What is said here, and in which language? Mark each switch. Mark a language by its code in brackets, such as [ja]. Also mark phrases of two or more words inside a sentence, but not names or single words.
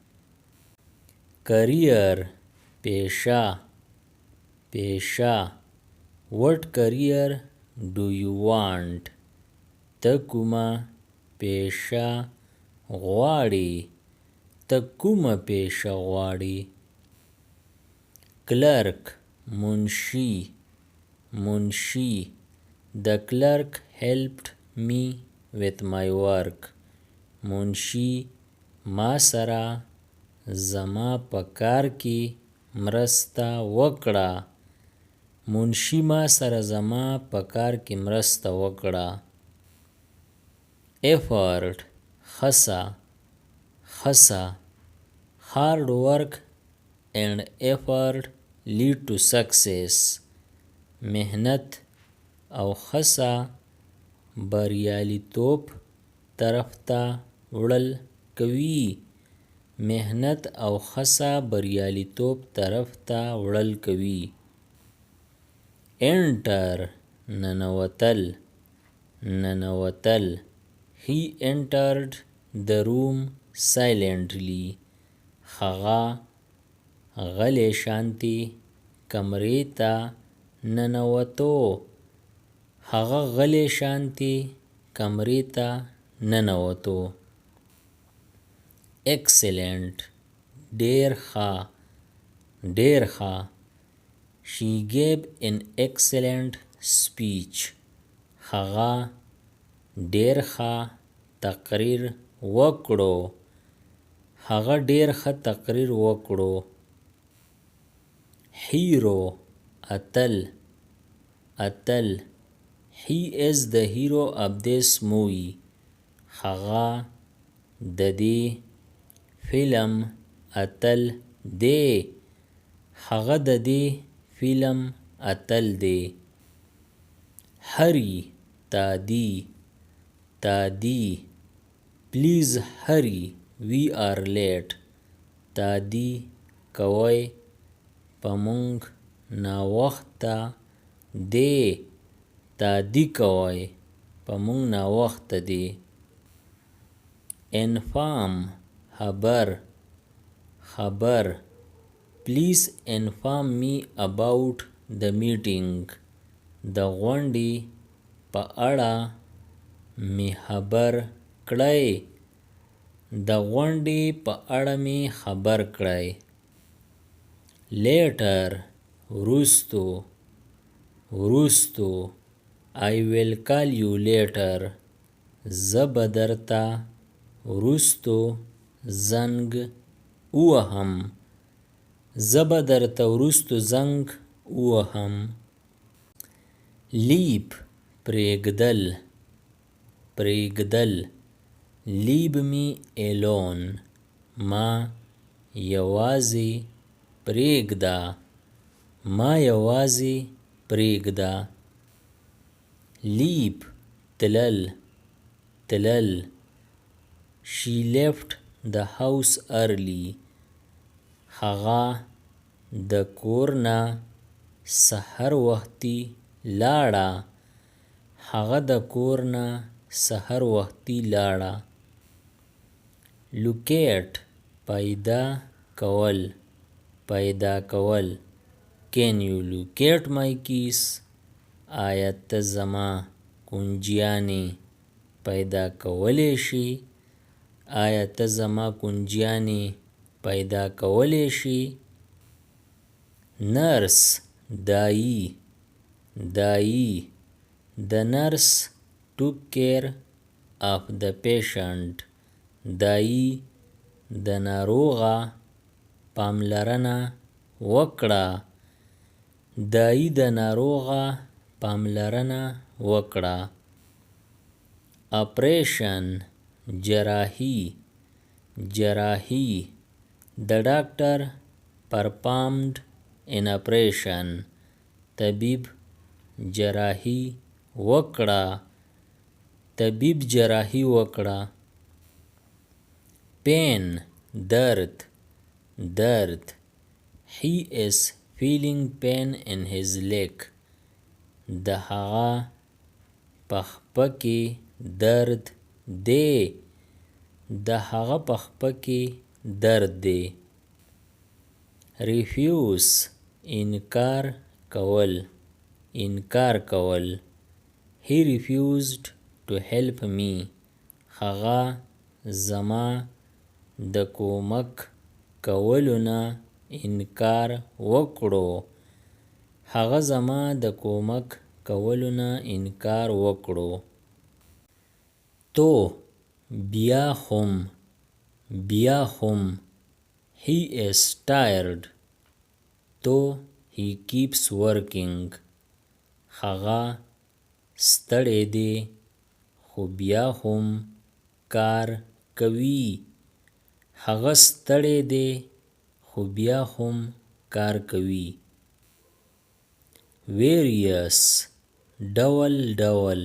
[ps] career پیشه پیشه [en] what career do you want [ps] ته کومه پیشه غواړې ته کومه پیشه غواړې. clerk منشي منشي [en] the clerk helped me with my work [ps] منشي ما سره زما په کار کې مرسته وکړه منشي ما سره زما په کار کې مرسته وکړه. effort خسه خسه [en] hard work and effort lead to success [ps] محنت او خسه بریالیتوب طرف ته وړل کوي محنت او خسه بریالیتوب طرف ته وړل کوي. enter ننوتل ننوتل [en] he entered the room silently [ps] هغه غلی شانتی کمرې ته ننوتو هغه غلی شانتی کمرې ته ننوتو. excellent ډیر ښه ډیر ښه [en] she gave an excellent speech [ps] هغه ډیر ښه تقریر وکړو هغه ډیر ښه تقریر وکړو. hero اتل اتل [en] he is the hero of this movie [ps] هغه د دې فلم اتل دی هغه د دې فلم اتل دی. hurry تادي تادي [en] please hurry we are late [ps] تادي کوئ په مونږ ناوخته دی تادي کوئ په مونږ ناوخته دی. inform خبر خبر [en] please inform me about the meeting [ps] د غونډې په اړه می خبر کړئ د غونډې په اړه می خبر کړئ. later وروستو وروستو [en] I will call you later [ps] زه به درته وروستو زنګ ووهم زه به درته وروستو زنګ ووهم. leave پرېږدل پرېږدل [en] leave me alone [ps] ما یوازې پرېږده ما یوازې پرېږده. leave تلل تلل [en] she left the house early [ps] هغه د کور نه سحر وختي لاړه هغه د کور نه سحر وختي لاړه. locate پیدا کول پیدا کول [en] can you locate my keys [ps] آیا ته زما کنجیانې پیدا کولی شي آیا ته زما کنجیانې پیدا کولی شي. nurse دایی دایی [en] the nurse took care of the patient [ps] دایی د ناروغه پاملرنه وکړه دایی د ناروغه پاملرنه وکړه. operation جراحي جراحي [en] the doctor performed an operation [ps] طبیب جراحي وکړه طبیب جراحي وکړه. pain درد درد [en] he is feeling pain in his leg [ps] د هغه په خپه کې درد دی. د هغه په خپه کې درد دی. refuse انکار کول. انکار کول. [en] he refused to help me. [ps] هغه زما د کومک کولو نه انکار وکړو. هغه زما د کومک کولو نه انکار وکړو. تو بیا هم. بیا هم. [en] he is tired. تو he keeps working. [ps] هغه ستړی دی خو بیا هم کار کوي. هغه ستړی دی خو بیا هم کار کوي. various ډول ډول.